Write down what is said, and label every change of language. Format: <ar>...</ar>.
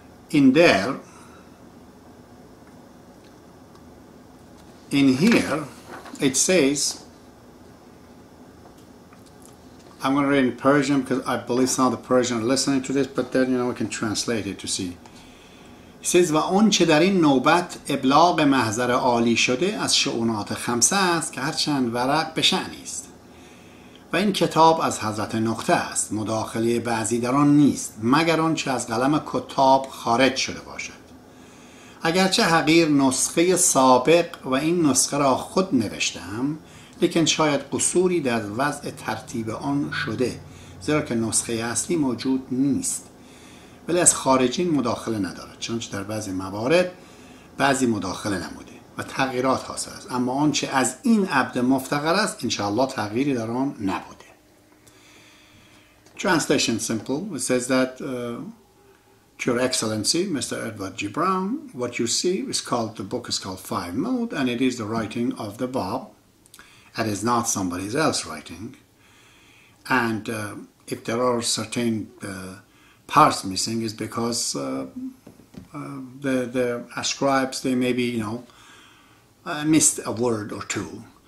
<en>In there, in here, it says, I'm going to read in Persian because I believe some of the Persian are listening to this, but then, we can translate it to see. It says,</en> <fa>و آن چه در این نوبت ابلاغ محضر عالی شده از شؤونات خمسه است که هر چند ورق به شأنی است و این کتاب از حضرت نقطه است، مداخله بعضی در آن نیست مگر آنچه از قلم کتاب خارج شده باشد. اگرچه حقیر نسخه سابق و این نسخه را خود نوشتم، لیکن شاید قصوری در وضع ترتیب آن شده، زیرا که نسخه اصلی موجود نیست، ولی از خارجین مداخله ندارد، چنانچه در بعضی موارد بعضی مداخله نموده و تغییرات حاصل است، اما آنچه از این عبد مفتقر است انشاءالله تغییری در آن نبوده.</fa> <en>Translation simple. It says that to Your Excellency, Mr. Edward G. Brown, what you see is called, the book is called Five Mode, and it is the writing of the Bab. It is not somebody else's writing. And if there are certain parts missing, is because the scribes, they maybe, missed a word or two.</en>